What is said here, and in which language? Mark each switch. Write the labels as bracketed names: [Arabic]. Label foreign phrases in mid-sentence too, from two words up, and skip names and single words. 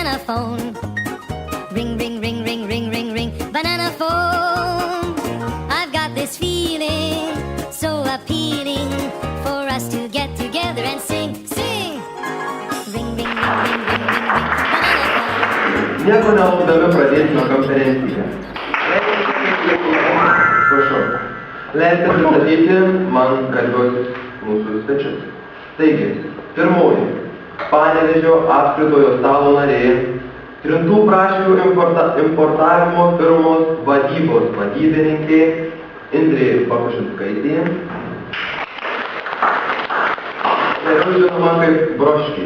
[English] phone. Ring, ring, ring, ring, ring, ring, ring, banana phone. I've got this feeling so appealing for us to get together and sing, sing. Ring, ring, ring, ring, ring, ring, ring, banana phone. [Lithuanian] Nieko nelaukdami pradėsime konferenciją. Prašau. Leiskite pristatyti man kalbiuosius mūsų svečius. Taigi, pirmoji, Panevėžio apskritojo stalo narė, Trintų prašvių importavimo firmos vadybos vadybininkė Indrė Bakušinskaitė, vėliau žinoma kaip Broškė.